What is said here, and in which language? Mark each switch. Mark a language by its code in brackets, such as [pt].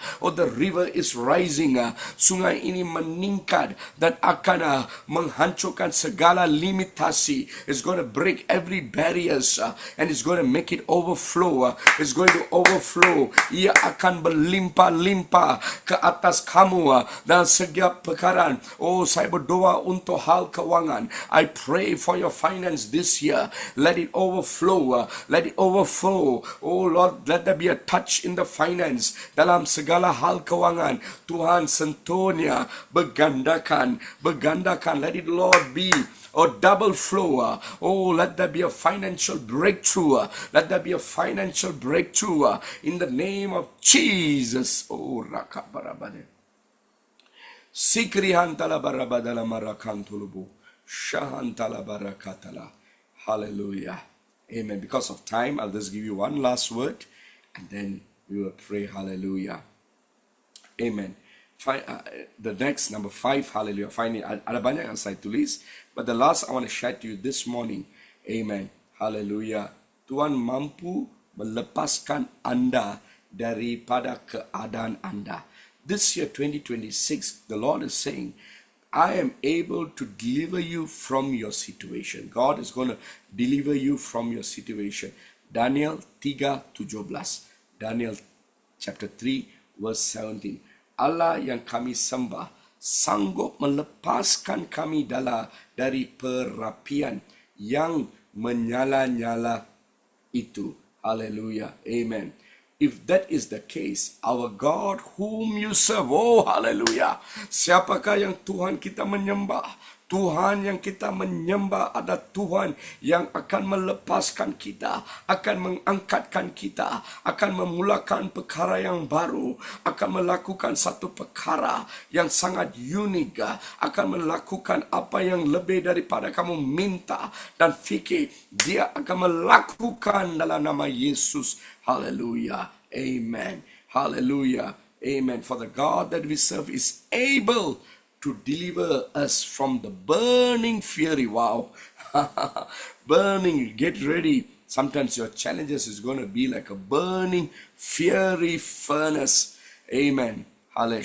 [en] Oh, the river is rising. [ms] Sungai ini meningkat dan akan menghancurkan segala limitasi. [en] It's going to break every barriers and it's going to make it overflow. It's going to overflow. [ms] Ia akan berlimpah-limpah ke atas kamu dan setiap perkara. Oh, saya berdoa untuk hal keuangan. [en] I pray for your finance this year. Let it overflow. Let it overflow. Oh Lord, let there be a touch in the finance. [ms] Dalam segala hal keuangan, Tuhan sentuhnya bergandakan. [en] Let it, Lord, be double flow. Oh, let there be a financial breakthrough. Let there be a financial breakthrough in the name of Jesus. Oh, raka barabade. Sikri hantala barabadala marakantulubu. Shahantala barakatala. Hallelujah. Amen. Because of time, I'll just give you one last word and then we will pray. Hallelujah. Amen. The next number 5, hallelujah. Finally, [ms] ada banyak yang saya tulis, [en] but the last I want to share to you this morning. Amen. Hallelujah. [ms] Tuhan mampu melepaskan anda daripada keadaan anda. [en] This year 2026, the Lord is saying, I am able to deliver you from your situation. God is going to deliver you from your situation. Daniel 3:17. Daniel chapter 3 verse 17. [ms] Allah yang kami sembah sanggup melepaskan kami dari perapian yang menyala-nyala itu. Hallelujah. Amen. [en] If that is the case, our God whom you serve, oh hallelujah. [ms] Siapakah yang Tuhan kita menyembah? Tuhan yang kita menyembah ada Tuhan yang akan melepaskan kita, akan mengangkatkan kita, akan memulakan perkara yang baru, akan melakukan satu perkara yang sangat unik, akan melakukan apa yang lebih daripada kamu minta dan fikir. Dia akan melakukan dalam nama Yesus. Hallelujah. Amen. Hallelujah. Amen. [en] For the God that we serve is able to deliver us from the burning fury. Wow. Burning. Get ready. Sometimes your challenges is going to be like a burning fiery furnace. Amen. Hallelujah.